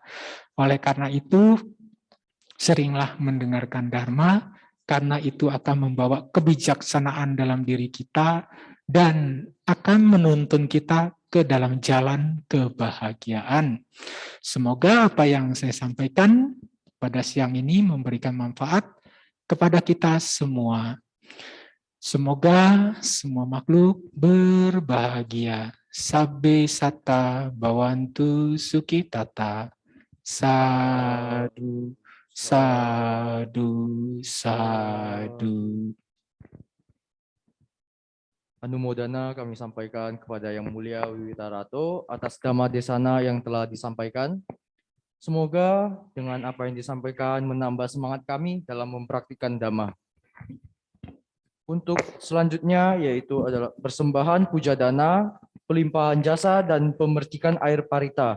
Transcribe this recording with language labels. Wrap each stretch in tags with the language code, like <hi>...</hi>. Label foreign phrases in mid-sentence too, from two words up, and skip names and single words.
<id>Oleh karena itu, seringlah mendengarkan Dharma, karena itu akan membawa kebijaksanaan dalam diri kita dan akan menuntun kita ke dalam jalan kebahagiaan. Semoga apa yang saya sampaikan pada siang ini memberikan manfaat kepada kita semua. Semoga semua makhluk berbahagia.</id> <pi>Sabbe sata bawantu sukitata. Sadu, sadu, sadu.</pi> <id>Anumodana kami sampaikan kepada Yang Mulia Wiwitarato atas Dhamma Desana yang telah disampaikan. Semoga dengan apa yang disampaikan menambah semangat kami dalam mempraktikkan Dhamma. Untuk selanjutnya yaitu adalah persembahan puja dana, pelimpahan jasa, dan pemercikan air parita.</id>